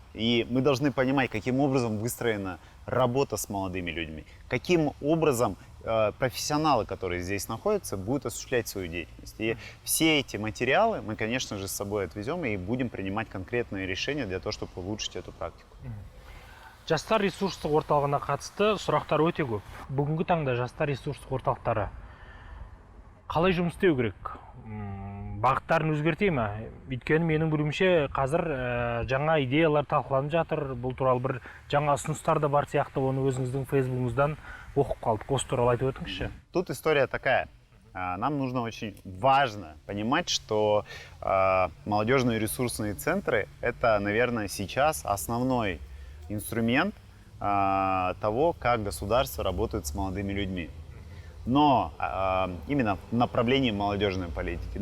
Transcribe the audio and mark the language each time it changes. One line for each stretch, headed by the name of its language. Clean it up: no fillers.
Russian: И мы должны понимать, каким образом выстроена работа с молодыми людьми, каким образом профессионалы, которые здесь находятся, будут осуществлять свою деятельность. И все эти материалы мы, конечно же, с собой отвезем и будем принимать конкретные решения для того, чтобы улучшить эту практику.
Kazakh: Жастар ресурстық орталығына қатысты сұрақтар өте көп. Бүгінгі таңда жастар ресурстық орталықтары қалай жұмыс істеу керек? Бағыттарын өзгерте ме? Өйткені менің білуімше қазір жаңа идеялар талқыланып жатыр. Бұл туралы бір жаңа ұсыныстар да бар сияқты, оны өзіңіздің фейсбугыңыздан оқып қалдық. Осы туралы айтып өтіңізші.
Russian: Тут история такая. Нам нужно очень важно понимать, что молодежные ресурсные центры – это, наверное, сейчас основной инструмент того, как государство работает с молодыми людьми. Но именно в направлении молодежной политики.